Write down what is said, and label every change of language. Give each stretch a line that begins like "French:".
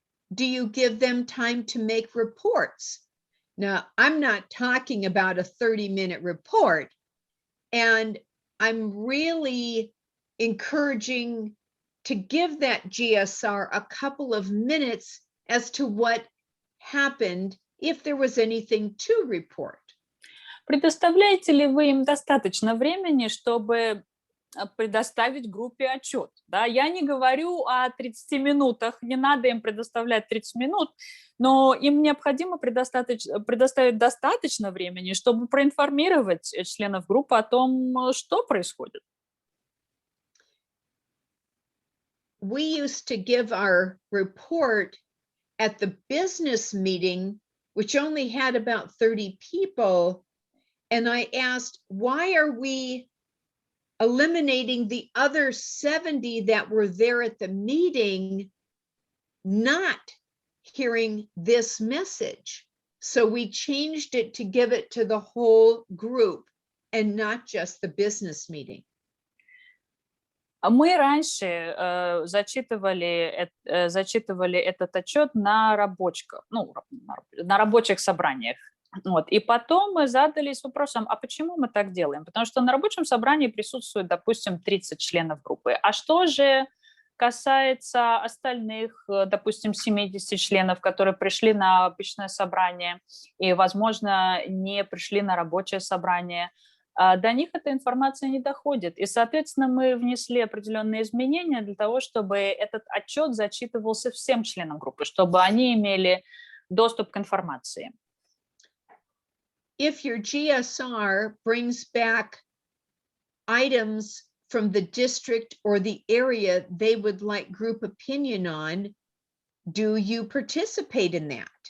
English: Do you give them time to make reports? Now, I'm not talking about a 30-minute report, and I'm really encouraging to give that GSR a couple of minutes as to what happened, if there was anything to report.
Russian: Предоставляете ли вы им достаточно времени, чтобы предоставить группе отчет. Да? Я не говорю о 30 минутах, не надо им предоставлять 30 минут, но им необходимо предоставить достаточно времени, чтобы проинформировать членов группы о том, что происходит.
English: We used to give our report at the business meeting, which only had about 30 people, and I asked, why are we eliminating the other 70 that were there at the meeting, not hearing this message? So we changed it to give it to the whole group and not just the business meeting.
Russian: Мы раньше зачитывали этот отчет на рабочих собраниях. Вот. И потом мы задались вопросом, а почему мы так делаем? Потому что на рабочем собрании присутствует, допустим, 30 членов группы. А что же касается остальных, допустим, 70 членов, которые пришли на обычное собрание и, возможно, не пришли на рабочее собрание? До них эта информация не доходит. И, соответственно, мы внесли определенные изменения для того, чтобы этот отчет зачитывался всем членам группы, чтобы они имели доступ к информации.
English: If your GSR brings back items from the district or the area they would like group opinion on, do you participate in that?